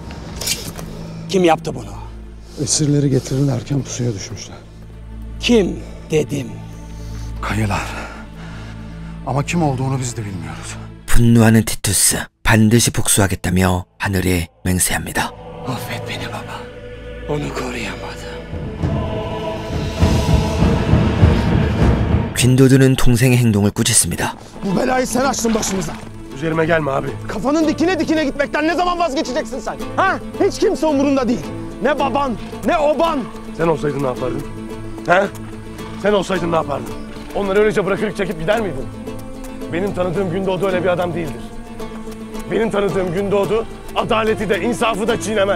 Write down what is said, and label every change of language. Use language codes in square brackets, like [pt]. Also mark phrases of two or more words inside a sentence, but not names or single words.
[tr] Kim yaptı bunu? Esirleri getirirlerken pusuya düşmüşler. Kim dedim. Kayılar. Ama kim olduğunu biz de bilmiyoruz. [ko] 분노하는 티투스, 반드시 복수하겠다며 하늘에 맹세합니다. [tr] Affet beni baba. Onu koruyamadım. [ko] 쥔도드는 동생의 행동을 꾸짖습니다. [tr] Bu belayı sen açtın başımıza. Üzerime gelme abi. Kafanın dikine dikine gitmekten ne zaman vazgeçeceksin sen? Ha? Hiç kimse umurunda değil. Ne baban, ne oban. Sen olsaydın ne yapardın? He? Sen olsaydın ne yapardın? Onları öylece bırakıp çekip gider miydin? Benim tanıdığım Gündoğdu öyle bir adam değildir. Benim tanıdığım Gündoğdu adaleti de insafı da çiğnemez.